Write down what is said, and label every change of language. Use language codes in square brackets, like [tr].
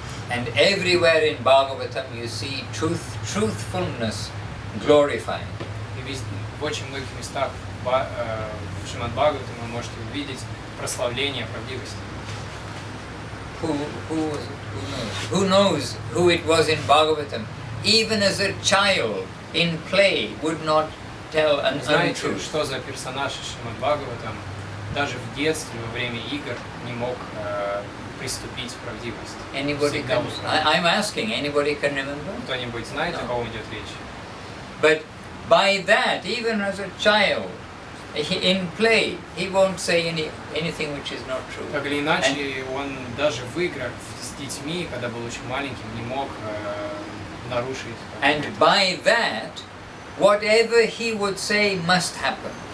[en] And everywhere in Bhagavatam you see truthfulness glorified. [ru] И в очень многих местах в Шримад Бхагаватам вы можете увидеть прославление правдивости. [en] Who knows who it was in Bhagavatam? Even as a child in play would not tell an [ru] Знаете, [en] untruth. [ru] что за персонаж из Шримад Бхагаватам даже в детстве, во время игр, не мог приступить к правдивости? [en] Anybody can, I'm asking, anybody can remember? [ru] Кто-нибудь знает, о ком идет речь? [en] But by that, even as a child, in play, he won't say anything which is not true. [ru] Так или иначе, он даже в играх с детьми, когда был очень маленьким, не мог нарушить. [en] And by that, whatever he would say must happen.